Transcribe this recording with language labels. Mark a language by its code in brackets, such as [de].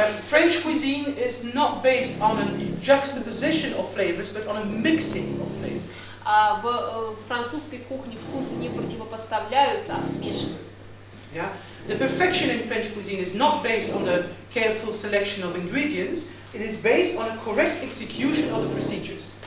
[en] French cuisine is not based on a juxtaposition of flavors, but on a mixing of flavors. [ru] В французской кухне вкусы не противопоставляются, а смешиваются. [en] Yeah? The perfection in French cuisine is not based on a careful selection of ingredients, it is based on a correct execution of the procedures.